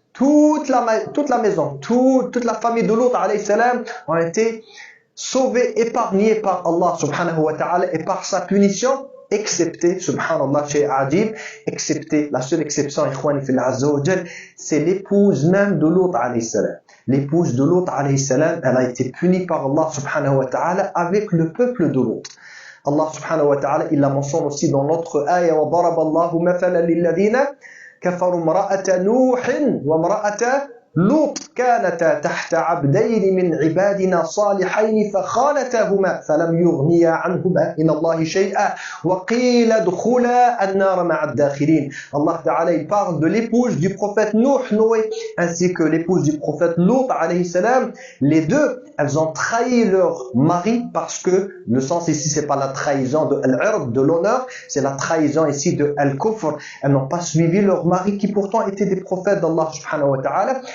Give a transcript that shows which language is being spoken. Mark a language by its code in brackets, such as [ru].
[fr] Toute la maison, toute la famille de Lut alayhi salam ont été sauvés, épargnés par Allah subhanahu wa ta'ala et par sa punition, excepté, subhanallah, chez Ajib, excepté, la seule exception, [ar] ikhwani fillah azza wa jal, [fr] c'est l'épouse même de Lut alayhi salam. L'épouse de Lut alayhi salam, elle a été punie par Allah subhanahu wa ta'ala avec le peuple de Lut. Allah subhanahu wa ta'ala, il la mentionne aussi dans notre ayah, [ar] wa daraba Allahu mathalan lilladhina كفروا امرأة نوح وامرأة لوط كانتا تحت عبدين من عبادنا صالحين فخانتاهما فلم يغنيا عنهما من الله شيئا وقيل ادخلا النار مع الداخلين. [fr] Allah Ta'ala il parle de l'épouse du prophète Noé ainsi que l'épouse du prophète Lut alayhi salam. Les deux, elles ont trahi leur mari, parce que le sens ici c'est pas la trahison de al-ird, de l'honneur, c'est la trahison ici de al-kufr. Elles n'ont pas suivi leur mari qui pourtant étaient des prophètes d'Allah subhanahu wa ta'ala.